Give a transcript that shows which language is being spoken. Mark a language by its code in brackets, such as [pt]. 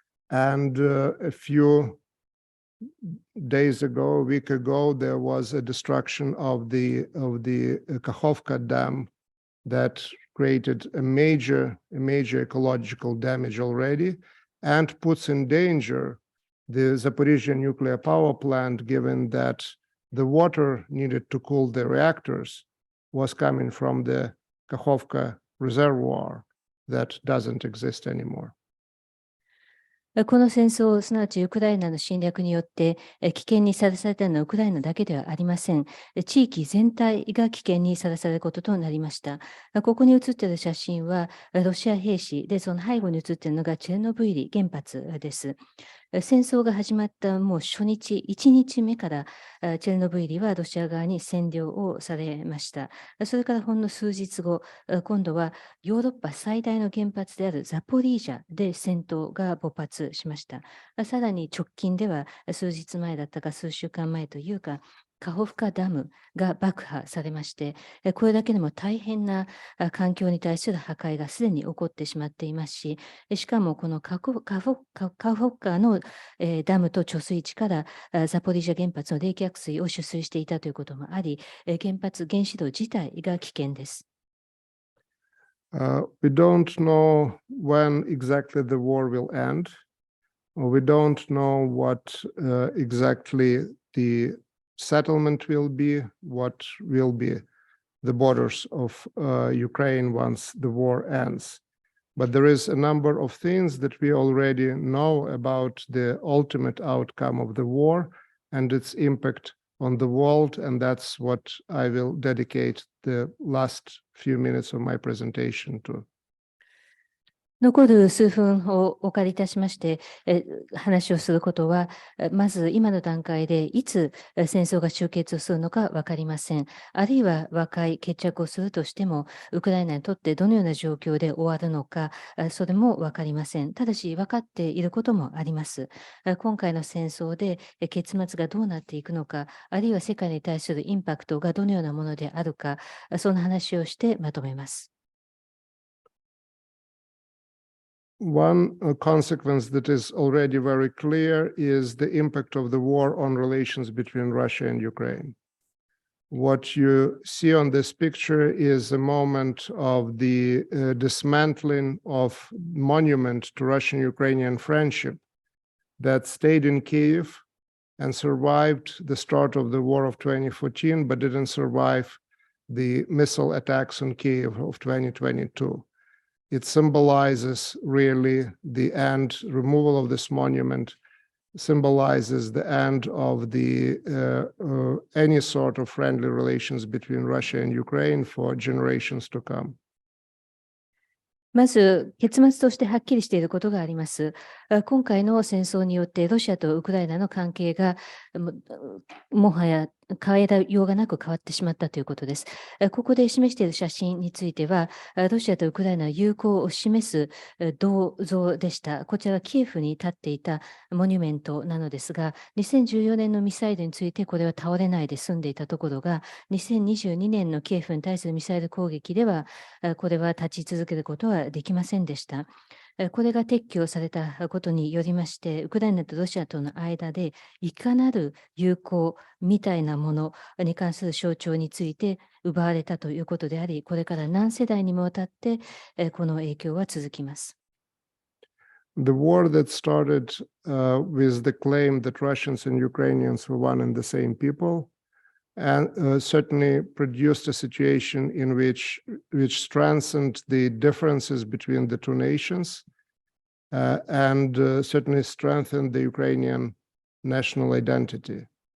[en] And a few days ago, a week ago, there was a destruction of the Kakhovka dam that created a major ecological damage already and puts in danger the Zaporizhia nuclear power plant, given that the water needed to cool the reactors was coming from the Kakhovka reservoir that doesn't exist anymore. [ja] この戦争、すなわちウクライナの侵略によって危険にさらされたのはウクライナだけではありません。地域全体が危険にさらされることとなりました。ここに写っている写真はロシア兵士で、その背後に写っているのがチェルノブイリ原発です。戦争が始まったもう初日、1日目からチェルノブイリはロシア側に占領をされました。それからほんの数日後、今度はヨーロッパ最大の原発であるザポリージャで戦闘が勃発しました。さらに直近では数日前だったか数週間前というか、カホフカダムが爆破されまして、これだけでも大変な環境に対する破壊がすでに起こってしまっていますし、しかもこのカホフカのダムと貯水池からザポリージャ原発の冷却水を取水していたということもあり、原子炉自体が危険です。 [en] We don't know when exactly the war will end. We don't know what exactly the settlement will be, what will be the borders of Ukraine once the war ends. But there is a number of things that we already know about the ultimate outcome of the war and its impact on the world, and that's what I will dedicate the last few minutes of my presentation to. [ja] 残る数分をお借りいたしまして、話をすることは、まず今の段階でいつ戦争が終結するのか分かりません。あるいは和解、決着をするとしても、ウクライナにとってどのような状況で終わるのか、それも分かりません。ただし分かっていることもあります。今回の戦争で結末がどうなっていくのか、あるいは世界に対するインパクトがどのようなものであるか、そんな話をしてまとめます。 [en] One consequence that is already very clear is the impact of the war on relations between Russia and Ukraine. What you see on this picture is a moment of the dismantling of monument to Russian-Ukrainian friendship that stayed in Kyiv and survived the start of the war of 2014, but didn't survive the missile attacks on Kyiv of 2022. It symbolizes really the end, removal of this monument symbolizes the end of the any sort of friendly relations between Russia and Ukraine for generations to come. [ja] まず、結末としてはっきりしていることがあります。今回の戦争によって、ロシアとウクライナの関係がもはや変えようがなく変わってしまったということです。ここで示している写真については、ロシアとウクライナの友好を示す銅像でした。こちらはキエフに立っていたモニュメントなのですが、2014年のミサイルについてこれは倒れないで済んでいたところが、2022年のキエフに対するミサイル攻撃では、これは立ち続けることはできませんでした。これが撤去されたことによりまして、ウクライナとロシアとの間でいかなる友好みたいなものに関する象徴について奪われたということであり、これから何世代にもわたってこの影響は続きます。 [en] The war that started with the claim that Russians and Ukrainians were one and the same people and certainly produced a situation in which strengthened the differences between the two nations and certainly strengthened the Ukrainian national identity.